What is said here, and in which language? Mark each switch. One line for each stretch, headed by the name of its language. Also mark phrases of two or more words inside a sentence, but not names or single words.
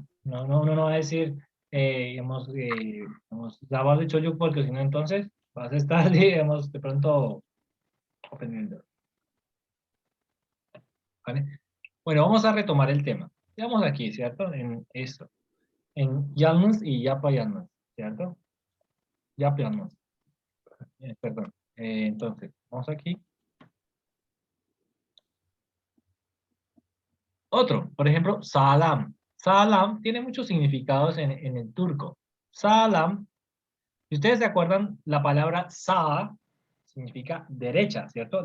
Spanish: Uno no va a decir, ya vas dicho yo porque si no, entonces vas a estar, digamos, de pronto ofendiendo. ¿Vale? Bueno, vamos a retomar el tema. Estamos aquí, ¿cierto? En esto.
Turkish: En yalnız y yapa yalnız, ¿cierto? Yapa yalnız.
Spanish: Perdón. Entonces, vamos aquí. Otro, por ejemplo, salam. Salam tiene muchos significados en el turco. Salam, si ustedes se acuerdan, la palabra sa significa derecha, ¿cierto?